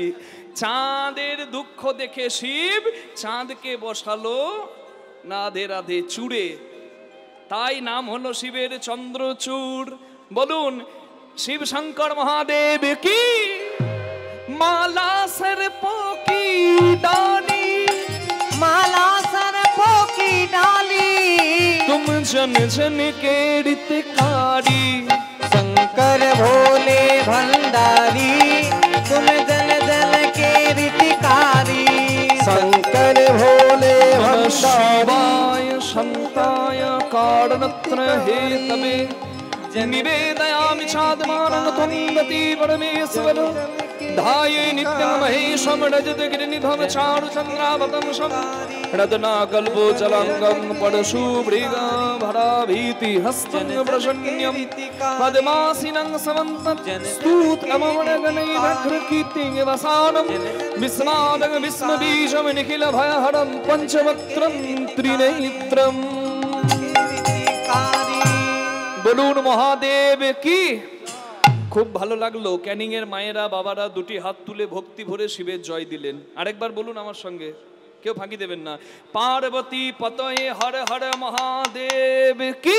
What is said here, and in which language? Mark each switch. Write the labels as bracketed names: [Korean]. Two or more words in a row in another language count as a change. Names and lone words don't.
[Bangla] চাঁদের দুঃখ দেখে শিব চাঁদকে বসালো রাধে রাধে চূড়ে, তাই নাম হলো শিবের চন্দ্রচূড়। বলুন শিব শঙ্কর মহাদেব কি। [Hindi] মালা सर्पों की डाली, माला सर्पों की डाली, तुम जन जन के रितकारी, शंकर भोले भंडारी, तुम जल जल के रीतिकारी, शंकर भोले भंडारी। [Sanskrit] शिवाय शांताय कारणत्र हेतवे निवेदयामि चात्मानं त्वं गति परमेश्वर। ध्याये नित्यं महेशं रजतगिरिनिभं चारुचन्द्रावतंसं रत्नाकल्पोजलाङ्गं परशुभृगभराभीतिहस्तं प्रसन्न्यं पद्मासीनं समन्तं स्तूतमवनगणैरग्रकीर्तिवसानं विस्मादं विस्मबीजं निखिलभयहरं पञ्चवक्त्रं त्रिनेत्रम्। [Bangla] বলুন মহাদেব কি। খুব ভালো লাগলো, ক্যানিং এর মায়েরা বাবারা দুটি হাত তুলে ভক্তি ভরে শিবের জয় দিলেন। আরেকবার বলুন আমার সঙ্গে, কেউ ফাঁকি দেবেন না। পার্বতী পতয়ে হর হর মহাদেব কি